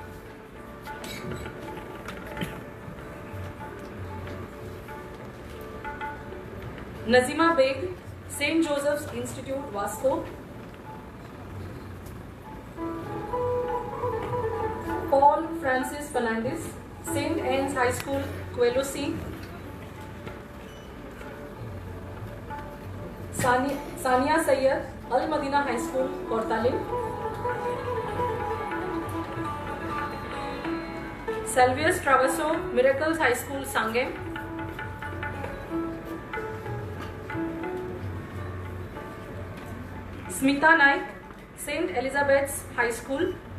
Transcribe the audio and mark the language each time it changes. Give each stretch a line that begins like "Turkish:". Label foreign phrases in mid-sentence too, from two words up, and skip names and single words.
Konkani: नजीमा बेग, सेंट जोसेफ्स इन्स्टिट्यूट वास्को. पॉल फ्रांसिस फर्नांडिस, सेंट एन्स हायस्कूल क्वेलोसी. सानिया सैयद, अल मदीना हायस्कूल कोर्तालिम. सेल्वियस ट्रावसो, मिरेकल्स हायस्कूल सांगेम. स्मिता नाईक, सेंट एलिझाबेथ्स हायस्कूल.